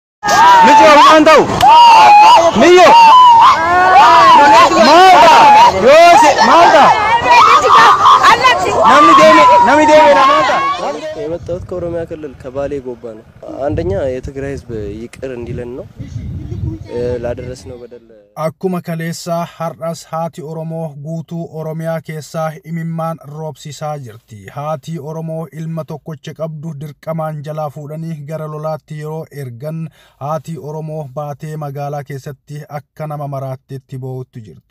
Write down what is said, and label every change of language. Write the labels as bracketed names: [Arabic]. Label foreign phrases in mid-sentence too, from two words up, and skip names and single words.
[Amharic] Mijo mantau. Miyo. Malta. Yose Malta. Nami deme na Malta. የመጣሁት ከኦሮሚያ ክልል ከባሌ ጎባ ነው። አንደኛ የትግራይ ህዝብ ይቅር እንዲለን ነው ላደረስነው በደል [Oromo] akkuma kaleessa har'as haati Oromoo guutuu Oromiyaa keessaa imimmaan roobsisaa jirti. Haati Oromoo ilma tokkocha qabdu dirqamaan jalaa fuudhanii gara lolaatti yeroo ergan haati Oromoo baatee magaalaa keessatti akka nama maraatteetti boo'utti jirti.